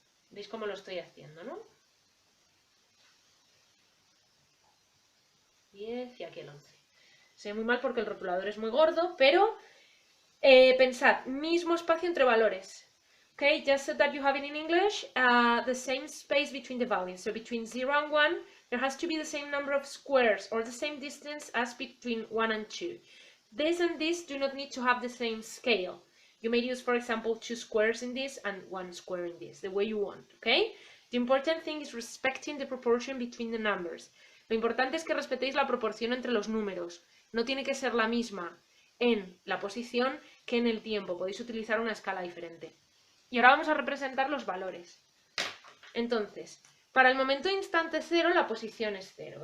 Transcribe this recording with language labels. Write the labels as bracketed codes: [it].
[es] ¿Veis cómo lo estoy haciendo, no? 10 y aquí el 11. Se ve muy mal porque el rotulador es muy gordo, pero pensad, mismo espacio entre valores. [en] Okay, just so that you have it in English, the same space between the values. So between 0 and 1, there has to be the same number of squares or the same distance as between 1 and 2. This and this do not need to have the same scale. You may use, for example, 2 squares in this and 1 square in this, the way you want, okay? The important thing is respecting the proportion between the numbers. [es] Lo importante es que respetéis la proporción entre los números. No tiene que ser la misma en la posición que en el tiempo. Podéis utilizar una escala diferente. Y ahora vamos a representar los valores. Entonces, para el momento instante 0, la posición es 0.